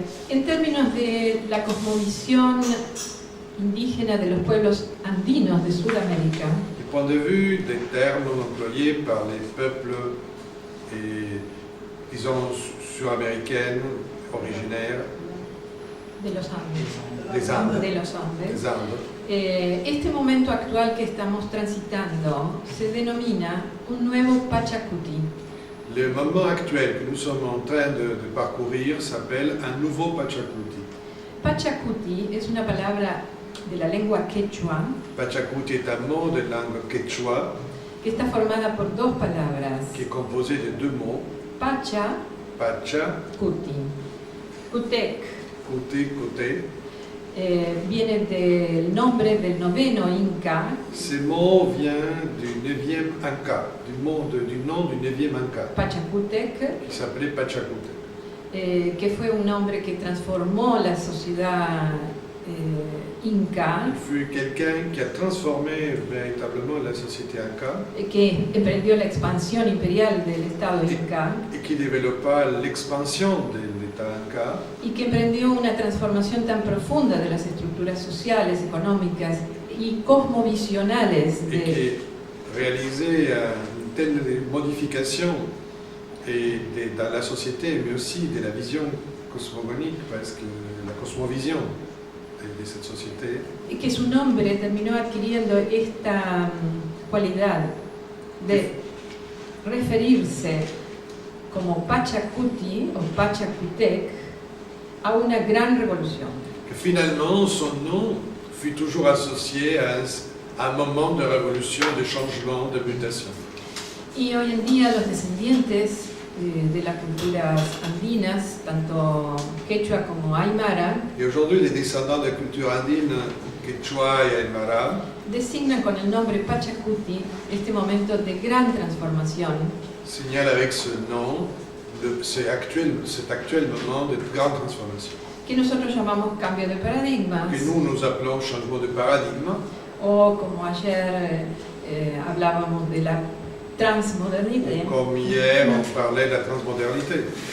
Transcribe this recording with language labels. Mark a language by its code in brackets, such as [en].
[es] En términos de la cosmovisión indígena de los pueblos andinos de Sudamérica, [fr] Du point de vue des termes employés par les peuples, et, disons, sud-américaines, originaires [es] de los Andes, [fr] des Andes, [es] de los Andes, [fr] des Andes, [es] este momento actual que estamos transitando se denomina un nuevo Pachacuti. [fr] le moment actuel que nous sommes en train de parcourir s'appelle un nouveau Pachacuti. [es] Pachacuti es una palabra de la lengua quechua [fr] Pachacuti est un mot de langue quechua [es] que está formada por dos palabras, [fr] qui est composé de deux mots, [es] Pacha, [fr] Pacha, [es] Cuti. Cutec [fr] côté, côté. [es] Viene del nombre del noveno Inca, [fr] Ce mot vient du 9e Inca, du nom du 9e Inca, [es] Pachacutec, [fr] qui s'appelait Pachacute, [es] que fue un hombre que transformó la sociedad Inca, [fr] Il fut quelqu'un qui a transformé véritablement la société Inca [es] que emprendió la expansión imperial del Estado Inca [fr] et qui développa l'expansion de l'État Inca cas, [es] y que emprendió una transformación tan profunda de las estructuras sociales, económicas y cosmovisionales [fr] et qui réalisait une telle modification dans la société, mais aussi de la vision cosmogonique, presque la cosmovision de cette société, [es] y que su nombre terminó adquiriendo esta cualidad de referirse como Pachacuti o Pachacutec a una gran revolución. [fr] que finalement son nom fut toujours associé à un moment de révolution, de changement, de mutation. [es] Y hoy en día los descendientes de las culturas andinas, tanto quechua como aymara, [fr] Et aujourd'hui, les descendants de la culture andine, Quechua et Aymara, [es] designan con el nombre Pachacuti este momento de gran transformación [fr] signalent avec ce nom cet actuel moment de grande transformation, [es] que nosotros llamamos cambio de paradigmas, [fr] que nous appelons changement de paradigme, [es] o como ayer hablábamos de la transmodernité. [fr] comme hier on parlait de la transmodernité.